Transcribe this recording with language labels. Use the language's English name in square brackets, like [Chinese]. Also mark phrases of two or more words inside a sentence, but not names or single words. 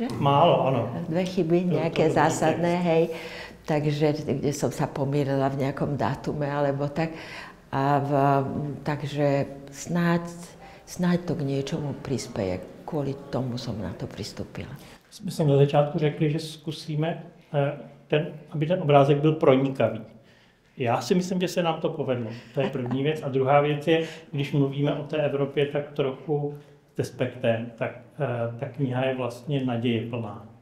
[Slovak] Málo, áno. 2 chyby, nejaké zásadné, hej. Takže kde som sa pomýlila v nejakom dátume alebo tak. Takže snáď to k niečomu prispieje. Kvôli tomu som na to pristúpila. [Czech] My jsme na začátku řekli, že zkusíme, aby ten obrázek byl pronikavý. Já si myslím, že se nám to povedlo. To je první věc. A druhá věc je, když mluvíme o té Evropě tak trochu despektem, tak ta kniha je vlastně nadějeplná.